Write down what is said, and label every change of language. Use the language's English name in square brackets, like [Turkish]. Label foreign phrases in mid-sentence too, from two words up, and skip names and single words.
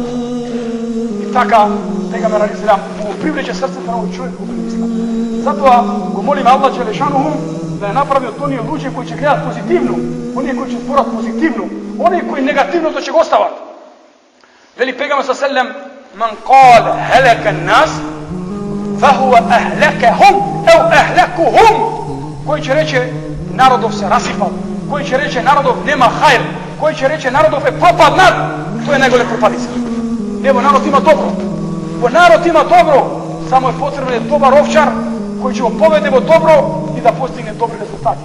[Bosnian] I taka, Pejgamber [Arabic] عليه السلام, [Bosnian] privreće srce da ovoj čovjek ubili islam. Zato go molim Allah dželešanuhu da je napravio to nije luđe koji će gledati pozitivno, oni koji će stvorati pozitivno, oni koji negativno to će ga ostavati. Veli Pejgamber [Arabic] صلى الله عليه وسلم, من قال هلك الناس فهو أهلكهم أو أهلكهم. [Bosnian] Koji će reći narodov se rasipao, koji će reći narodov nema hajr, koji će reći narodov je propad nad, to je najgore propadica. Evo narod ima dobro, samo je potrebno je dobar ovčar koji će opovedemo dobro i da postigne dobri rezultati.